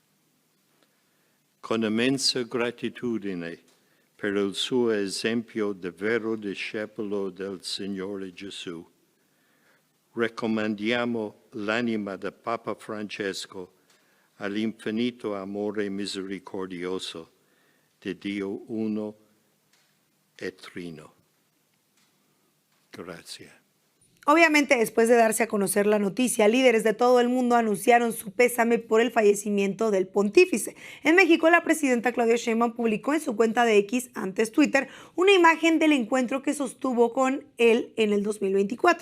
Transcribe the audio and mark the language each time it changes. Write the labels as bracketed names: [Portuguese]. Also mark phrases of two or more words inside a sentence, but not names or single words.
[Italian] Con immensa gratitudine per il suo esempio di vero discepolo del Signore Gesù, raccomandiamo l'anima del Papa Francesco all'infinito amore misericordioso de Dio uno e trino. [Spanish] Gracias. Obviamente, después de darse a conocer la noticia, líderes de todo el mundo anunciaron su pésame por el fallecimiento del pontífice. En México, la presidenta Claudia Sheinbaum publicó en su cuenta de X, antes Twitter, una imagen del encuentro que sostuvo con él en el 2024.